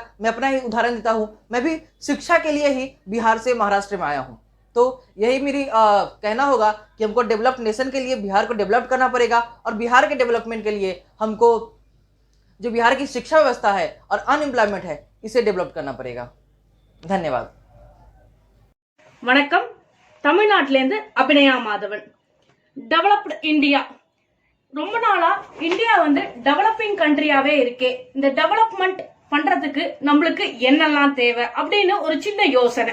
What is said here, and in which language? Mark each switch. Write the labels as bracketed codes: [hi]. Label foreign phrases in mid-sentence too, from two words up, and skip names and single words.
[hi] मैं अपना ही उदाहरण देता हूँ। मैं भी शिक्षा के लिए ही बिहार से महाराष्ट्र में आया हूँ, तो यही मेरी कहना होगा कि हमको [en] developed nation [hi] के लिए बिहार को डेवलप करना पड़ेगा और बिहार के डेवलपमेंट के लिए हमको जो बिहार की शिक्षा व्यवस्था है और अनएम्प्लॉयमेंट है इसे डेवलप करना पड़ेगा। धन्यवाद। [ta] வணக்கம். தமிழ்நாட்டிலேருந்து அபிநயா மாதவன். [en] developed India, [ta] ரொம்ப நாளா இந்தியா [en] developing countryயாவே [ta] இருக்கே, இந்த டெவலப்மெண்ட் பண்றதுக்கு நம்மளுக்கு என்னெல்லாம் தேவை அப்படின்னு ஒரு சின்ன யோசனை.